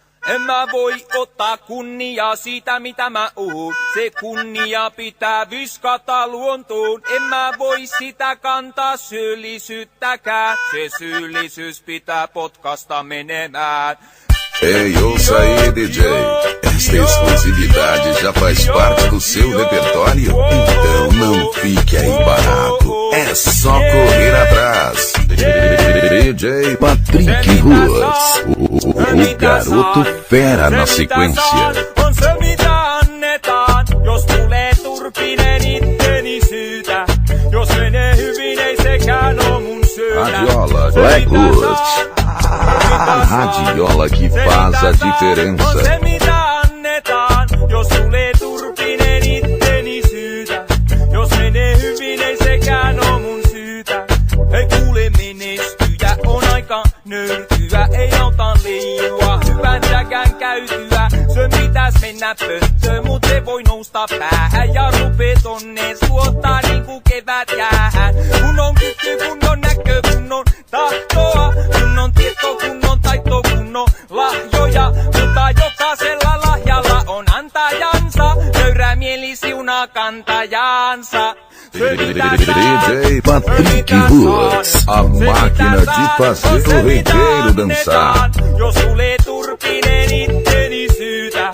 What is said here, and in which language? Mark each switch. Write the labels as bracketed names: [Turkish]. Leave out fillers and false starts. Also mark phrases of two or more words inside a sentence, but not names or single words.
[Finnish] En mä voi ottaa kunniaa siitä mitä mä oon. Se kunnia pitää viskata luontoon. En mä voi sitä kantaa syyllisyyttäkään. Se syyllisyys pitää potkasta menemään. Ei, [Portuguese] ouça aí, DJ. Esta exclusividade já faz parte do seu repertório? Então não fique aí parado. É só correr atrás. DJ Patrick Ruas, o garoto fera na sequência. [Finnish] On se mitä annetaan, jos tulee turpinen itteni syytä. Jos menee hyvin ei sekään oo mun syytä. [Portuguese] Radiola Blackwoods. A radiola que faz a diferença. [Finnish] On se mitä annetaan, jos tulee turpinen itteni syytä. Jos menee hyvin ei sekään oo mun syytä. Ei kuule menestyjä, on aika nöyrtyä. Ei auta leijua, hyvänsäkään käytyä. Se pitäis mennä pönttöön, mut se voi nousta päähän. Ja rupee tonne suottaa niinku kevät jäähän. Kun on kyky, kun on näkö, kun on tahtoa. Kun on tieto, kun on taito, kun on lahjoja. Mutta jokaisella lahjalla on antajansa. Nöyrä mieli siunaa kantajansa. [Portuguese] DJ Patrick Ruas, a máquina de fazer o regueiro dançar. [Finnish] Jos tulee turpinen itteni syytä.